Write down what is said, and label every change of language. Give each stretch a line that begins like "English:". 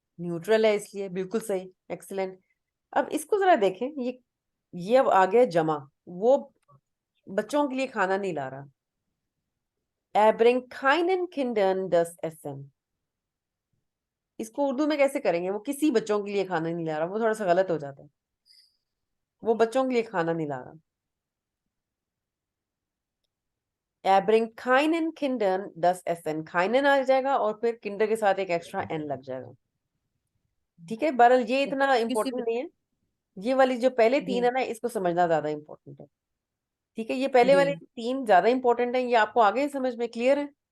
Hindi: Neutral है इसलिए, बिल्कुल सही, एक्सीलेंट। अब इसको जरा देखें, ये अब आ गया जमा, वो बच्चों के लिए खाना नहीं ला रहा।
German: Er bringt keinen Kindern das Essen।
Hindi: इसको उर्दू में कैसे करेंगे, वो किसी बच्चों के लिए खाना नहीं ला रहा, वो थोड़ा सा गलत हो जाता है। वो बच्चों के लिए खाना नहीं ला रहा।
German: Er bringt keinen Kindern das Essen।
Hindi: keinen आ जाएगा और फिर किंडर के साथ एक एक्स्ट्रा एन लग जाएगा। ठीक है, बहरहाल ये तो इतना किसी इम्पोर्टेंट नहीं है। ये वाली जो पहले 3 जी। है ना, इसको समझना ज्यादा इम्पोर्टेंट है। ठीक है, ये पहले वाले जी। 3 ज्यादा इम्पोर्टेंट है। ये आपको आगे समझ में क्लियर है?